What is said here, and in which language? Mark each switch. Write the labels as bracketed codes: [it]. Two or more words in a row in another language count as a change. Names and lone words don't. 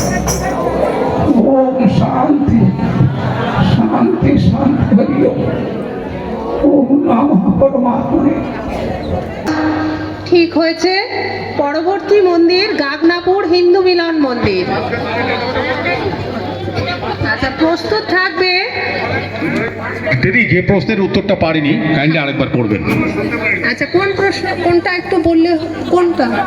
[sa] ओम शांति शांति शांति हरि ओम। ओम नमः परमात्मने। [bn] ঠিক হয়েছে। পরবর্তী মন্দির গাগনাপুর হিন্দু মিলন মন্দির। আচ্ছা, প্রস্তুত থাকবে। দিদি, যে প্রশ্নের উত্তরটা পারিনি কাইন্ডলি আরেকবার পড়বেন। আচ্ছা, কোন প্রশ্ন, কোনটা একটু বললে। কোনটা?